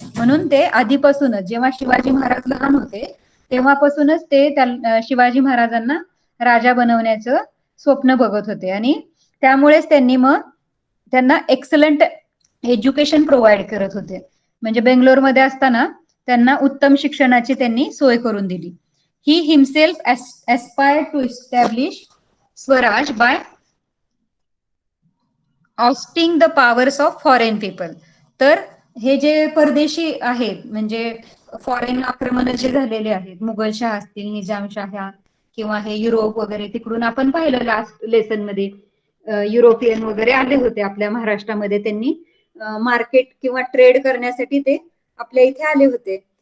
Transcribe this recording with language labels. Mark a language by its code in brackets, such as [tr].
[mr] म्हणून ते आधीपासूनच जेव्हा शिवाजी महाराज लहान होते तेव्हापासूनच ते शिवाजी महाराजांना राजा बनवण्याचं स्वप्न बघत होते आणि त्यामुळेच त्यांनी मग त्यांना [en] excellent education provide [mr] करत होते. म्हणजे बेंगलोरमध्ये असताना त्यांना उत्तम शिक्षणाची त्यांनी सोय करून दिली. [en] He himself aspired to establish Swaraj by ousting the powers of foreign people. तर [mr] हे जे परदेशी आहेत म्हणजे फॉरेन आक्रमण जे झालेले आहेत, मुघलशाह असतील, निजामशाह किंवा हे युरोप वगैरे, तिकडून आपण पाहिलं लास्ट लेसन मध्ये युरोपियन वगैरे आले होते आपल्या महाराष्ट्रामध्ये. त्यांनी मार्केट किंवा ट्रेड करण्यासाठी ते आपल्या इथे आले होते.